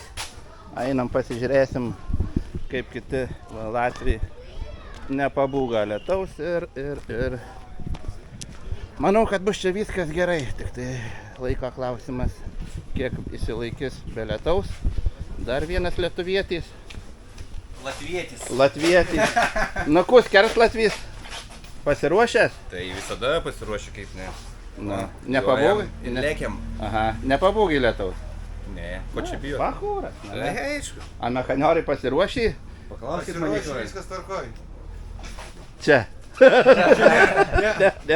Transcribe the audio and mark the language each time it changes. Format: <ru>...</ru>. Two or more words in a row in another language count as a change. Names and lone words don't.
<lt>Einam pasižiūrėsim, kaip kiti va, Latviai nepabūga lietaus ir manau, kad bus čia viskas gerai, tik tai laiko klausimas, kiek išsilaikys be lietaus. Dar vienas lietuvietis. Latvietis.</lt> <lv>Nu, kus kers Latvijas?</lv> <lt>Pasiruošęs? Tai visada pasiruošiu kaip ne. Na, nepabūgai? Lėkiam. Aha, nepabūgai lietaus. Ne, ko čia bijo? Bachūras. Aišku. A mechanioriai pasiruošė? Paklauskit mane. Viskas tvarkoj. Čia. Ne.</lt>